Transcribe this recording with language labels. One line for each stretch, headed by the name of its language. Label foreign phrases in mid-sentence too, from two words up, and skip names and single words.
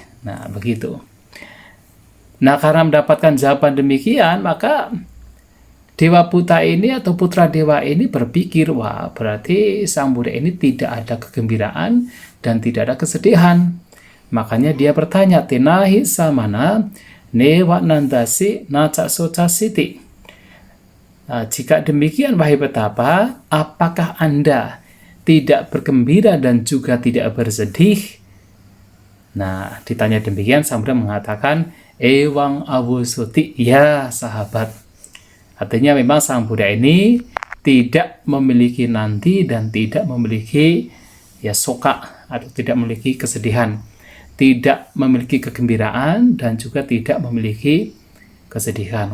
Indonesian: Nah, begitu. Nah, karena mendapatkan jawaban demikian, maka Dewa Buta ini atau putra dewa ini berpikir, wah berarti Sang Buddha ini tidak ada kegembiraan dan tidak ada kesedihan. Makanya dia bertanya,
Pali: Tenahi samana newa nandasi naca socasiti.
Indonesian: Nah, jika demikian, wahai petapa, apakah Anda tidak bergembira dan juga tidak bersedih? Nah, ditanya demikian, Sang Buddha mengatakan,
Pali: Ewang Abu Suti,
Indonesian: ya sahabat. Artinya memang Sang Buddha ini tidak memiliki nanti dan tidak memiliki soka atau tidak memiliki kesedihan, tidak memiliki kegembiraan dan juga tidak memiliki kesedihan.